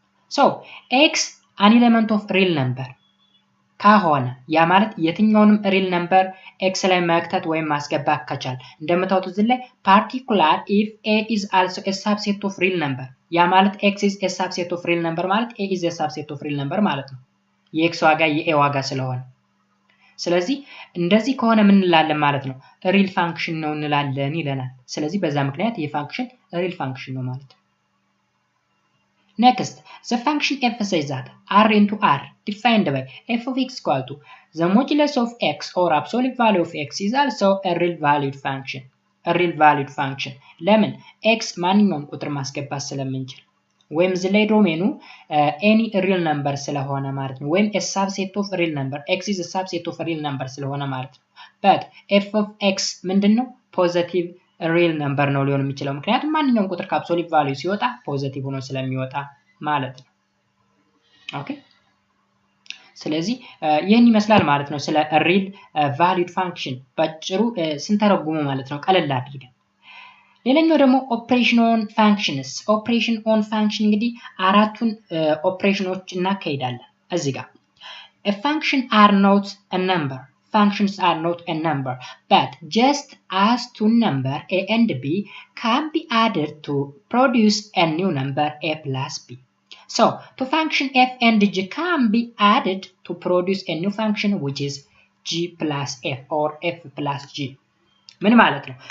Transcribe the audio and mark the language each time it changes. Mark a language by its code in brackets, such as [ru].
[en] ሶ ኤክስ አን ኤሌመንት ኦፍ ሪል ነምበር [am] ከሆነ ያ ማለት የትኛውንም ሪል ነምበር ኤክስ ላይ መክተት ወይም ማስገባት ከቻል እንደምታውቁት እዚህ ላይ [en] ፓርቲኩላር ኢፍ ኤ ኢዝ አልሶ ኤ ሳብሴት ኦፍ ሪል ነምበር [am] ያ ማለት [en] ኤክስ ኢዝ ኤ ሳብሴት ኦፍ ሪል ነምበር [am] ማለት [en] ኤ ኢዝ ኤ ሳብሴት ኦፍ ሪል ነምበር [am] ማለት ነው። የኤክስ ዋጋ የኤ ዋጋ ስለሆነ ስለዚህ እንደዚህ ከሆነ ምን እንላለን ማለት ነው? ሪል ፋንክሽን ነው እንላለን ይለናል። ስለዚህ በዛ ምክንያት ይህ ፋንክሽን ሪል ፋንክሽን ነው ማለት ነው። [en] Next, the function f says that r into r defined by f of x equal to the modulus of x or absolute value of x is also a real valued function. [am] A real valued function. ለምን x ማንኛውም ቁጥር ማስገባት ስለምንችል ወይም እዚህ ላይ ዶሜኑ [en] any real number [am] ስለሆነ ማለት ነው። ወይም [en] a subset of real number [am] x is a subset of real number ስለሆነ ማለት ነው። [en] but f of x [am] ምንድነው? positive ሪል ነምበር ነው ሊሆን የሚችለው ምክንያቱም ማንኛውም ቁጥር ከአብሶሉት ቫልዩ ሲወጣ ፖዚቲቭ ሆኖ ስለሚወጣ ማለት ነው። ኦኬ ስለዚህ ይሄን ይመስላል ማለት ነው ስለ ሪል ቫሊድ ፋንክሽን ባጭሩ ስንተረጉሙ ማለት ነው ቀለል አድርገን። ሌላኛው ደግሞ ኦፕሬሽን ኦን ፋንክሽንስ። ኦፕሬሽን ኦን ፋንክሽን እንግዲህ አራቱን ኦፕሬሽኖች እናካሂዳለን እዚህ ጋር [en] a function are not a number. Functions are not a number, but just as two number a and b can be added to produce a new number a plus b. So, to function f and g can be added to produce a new function which is g plus f or f plus g. [am] ምን ማለት ነው?